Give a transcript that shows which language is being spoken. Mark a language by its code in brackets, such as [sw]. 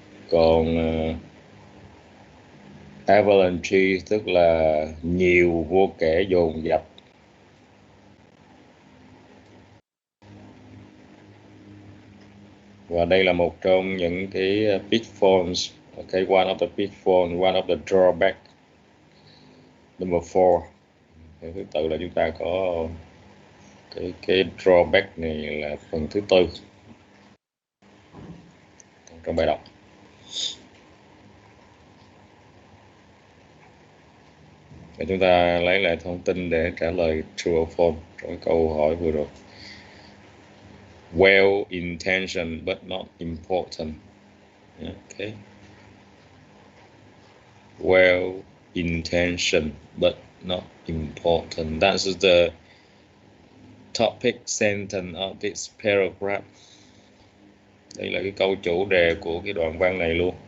[vi] Còn avalanche tức là nhiều, vô kể, dồn dập. Và đây là một trong những cái pitfalls. [en] Okay, one of the pitfalls, one of the drawback. Number 4. [vi] Thứ tự là chúng ta có cái drawback này là phần thứ tư trong bài đọc. Và chúng ta lấy lại thông tin để trả lời [en] true or false [vi] trong câu hỏi vừa rồi. [en] Well intentioned but not important. Okay. Well intentioned but not important. That's the topic sentence of this paragraph. [vi] Đây là cái câu chủ đề của cái đoạn văn này luôn.